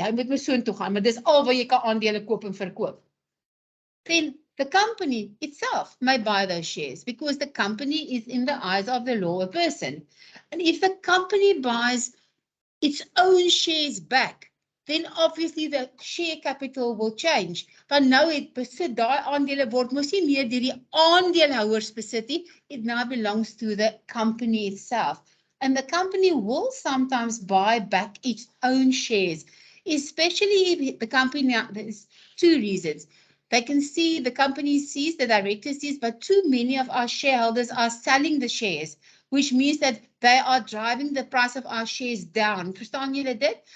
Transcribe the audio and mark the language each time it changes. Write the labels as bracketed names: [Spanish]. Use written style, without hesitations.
[Afrikaans] Hy moet so intoe gaan, maar dis al waar jy kan aandele koop en verkoop. [English] Then the company itself may buy those shares because the company is in the eyes of the law a person. And if the company buys its own shares back, then obviously the share capital will change. [Afrikaans] Want nou het besit daai aandele word mos nie meer deur die aandeelhouers besit nie. [English] It now belongs to the company itself. And the company will sometimes buy back its own shares, especially if the company, there's two reasons. They can see, the company sees, the director sees, but too many of our shareholders are selling the shares, which means that they are driving the price of our shares down. [Afrikaans] Verstaan julle dit?